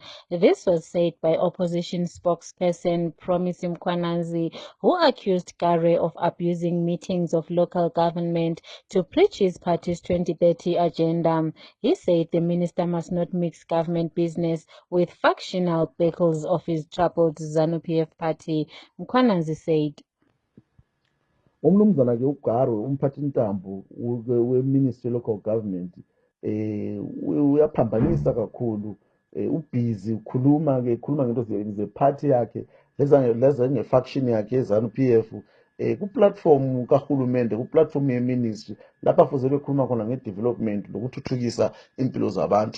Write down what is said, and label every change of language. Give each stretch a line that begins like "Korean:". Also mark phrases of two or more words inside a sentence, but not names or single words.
English: This was said by opposition spokesperson Promise Mkhwanazi, who accused Gare of abusing meetings of local government to preach his party's 2030 agenda. He said the minister must not mix government business with factional battles of his troubled ZANU-PF party. Mkhwanazi said.
North Ndebele: Umnumzana ke uGaro umphathintambo we-
English: Ministry Local Government
North Ndebele: uyaphambanisa kakhulu, ubhizi ukhuluma ngento ze-party yakhe leza nge-faction yakhe ye-ZANU-PF ku-platform kahulumende, ku-platform ye-ministry lapha fuze bekhuluma khona nge-development lokuthuthukisa impilo zabantu.